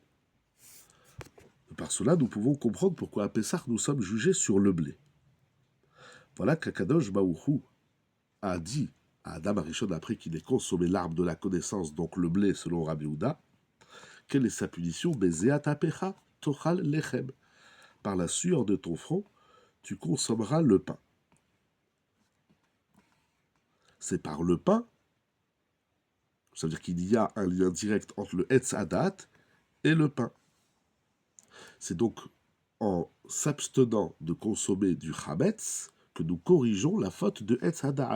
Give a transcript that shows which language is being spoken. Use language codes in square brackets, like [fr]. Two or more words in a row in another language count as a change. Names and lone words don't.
[fr] Par cela, nous pouvons comprendre pourquoi à Pessah nous sommes jugés sur le blé. Voilà qu' [he] הקדוש ברוך הוא [fr] a dit à [he] אדם הראשון [fr] après qu'il ait consommé l'arbre de la connaissance, donc le blé selon Rabbi Houda, quelle est sa punition? [he] בזעת אפיך תאכל לחם. [fr] Par la sueur de ton front, tu consommeras le pain. C'est par le pain, ça veut dire qu'il y a un lien direct entre le [he] עץ הדעת [fr] et le pain. C'est donc en s'abstenant de consommer du Hametz que nous corrigeons la faute de [he] עץ הדעת.